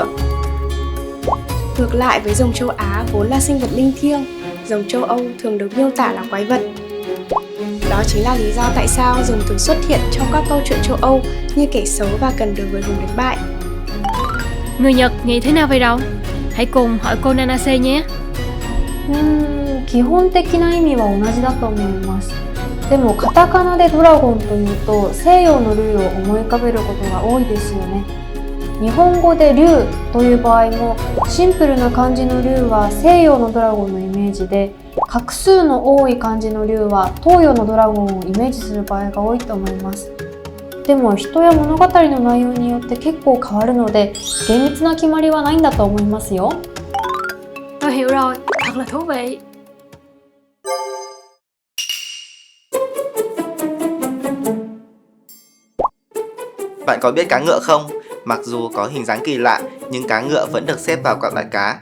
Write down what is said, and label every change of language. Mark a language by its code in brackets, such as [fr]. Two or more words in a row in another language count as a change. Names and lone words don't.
[vi] Ngược lại với rồng châu Á vốn là sinh vật linh thiêng, rồng châu Âu thường được miêu tả là quái vật. Đó chính là lý do tại sao rồng thường xuất hiện trong các câu chuyện châu Âu như kẻ xấu và cần được người hùng đánh bại. Người Nhật nghĩ thế nào về rồng? Hãy cùng hỏi cô Nanase nhé. [ja] 基本的な意味は同じだと思います。でもカタカナでドラゴンというと西洋の竜を思い浮かべることが多いですよね。日本語で竜という場合もシンプルな漢字の竜は西洋のドラゴンのイメージで、画数の多い漢字の竜は東洋のドラゴンをイメージする場合が多いと思います。でも人や物語の内容によって結構変わるので厳密な決まりはないんだと思いますよ。 [vi] Tôi hiểu rồi, thật là thú vị. Bạn có biết cá ngựa không? Mặc dù có hình dáng kỳ lạ, nhưng cá ngựa vẫn được xếp vào các loại cá.